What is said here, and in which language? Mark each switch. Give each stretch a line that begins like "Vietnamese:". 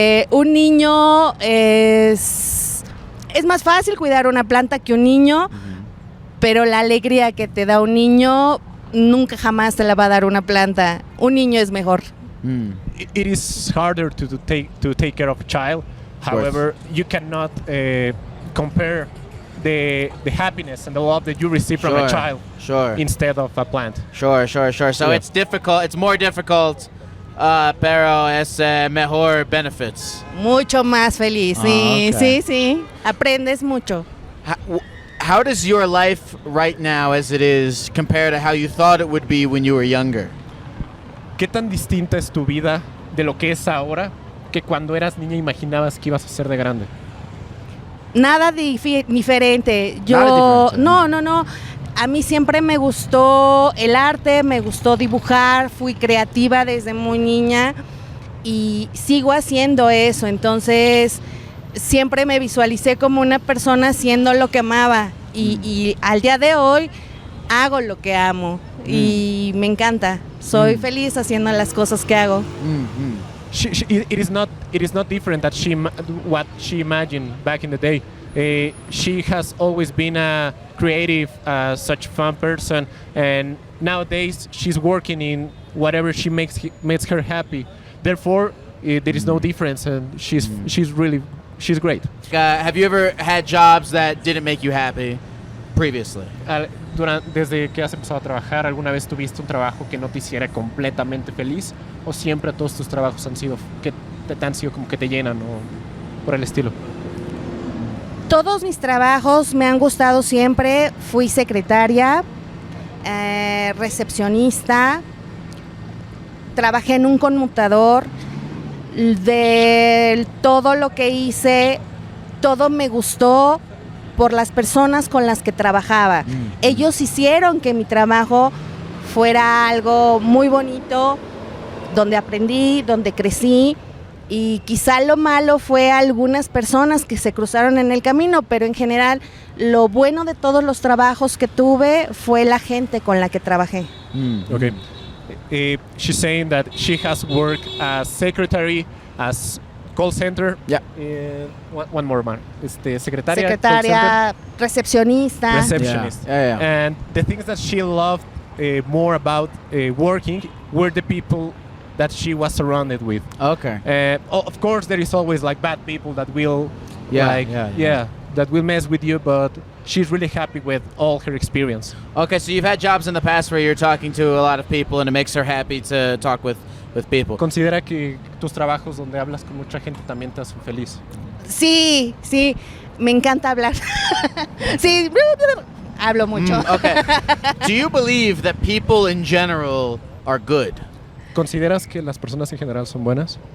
Spanish: Un niño es más fácil cuidar una planta que un niño, pero la alegría que te da un niño nunca jamás te la va a dar una planta. Un niño es mejor.
English: It is harder to take care of a child. However, you cannot compare the happiness and the love that you receive from a child instead of a plant. Sure. So it's difficult. It's more difficult,
Spanish: pero es mejor
English: benefits.
Spanish: Mucho más feliz. Sí,
English: okay.
Spanish: sí. Aprendes mucho.
English: How does your life right now, as it is, compare to how you thought it would be when you were younger?
Spanish: ¿Qué tan distinta es tu vida de lo que es ahora que cuando eras niña imaginabas que ibas a ser de grande? Nada diferente. Nada diferente. No. A mí siempre me gustó el arte, me gustó dibujar, fui creativa desde muy niña y sigo haciendo eso. Entonces, siempre me visualicé como una persona haciendo lo que amaba y al día de hoy hago lo que amo y me encanta. Soy feliz haciendo las cosas que hago.
English: It is not different that what she imagined back in the day. She has always been a creative, such fun person, and nowadays she's working in whatever she makes her happy. Therefore, there is no difference, and she's great. Have you ever had jobs that didn't make you happy previously?
Spanish: Desde que has empezado a trabajar, ¿alguna vez tuviste un trabajo que no te hiciera completamente feliz? ¿O siempre todos tus trabajos han sido como que te llenan o por el estilo? Todos mis trabajos me han gustado siempre. Fui secretaria, recepcionista, trabajé en un conmutador. De todo lo que hice, todo me gustó por las personas con las que trabajaba. Ellos hicieron que mi trabajo fuera algo muy bonito, donde aprendí, donde crecí, y quizá lo malo fue algunas personas que se cruzaron en el camino, pero en general lo bueno de todos los trabajos que tuve fue la gente con la que trabajé.
English: Okay. She's saying that she has worked as secretary, as call center. Yeah. One more, man. Secretaria,
Spanish: Secretaria, recepcionista.
English: Receptionist. Yeah. And the things that she loved more about working were the people that she was surrounded with. Okay. Of course, there is always like bad people that will, that will mess with you, but she's really happy with all her experience. Okay, so you've had jobs in the past where you're talking to a lot of people and it makes her happy to talk with people.
Spanish: ¿Considera que tus trabajos donde hablas con mucha gente también te hacen feliz? Sí, me encanta hablar. Sí, hablo mucho.
English: Okay. Do you believe that people in general are good?
Spanish: ¿Consideras que las personas en general son buenas?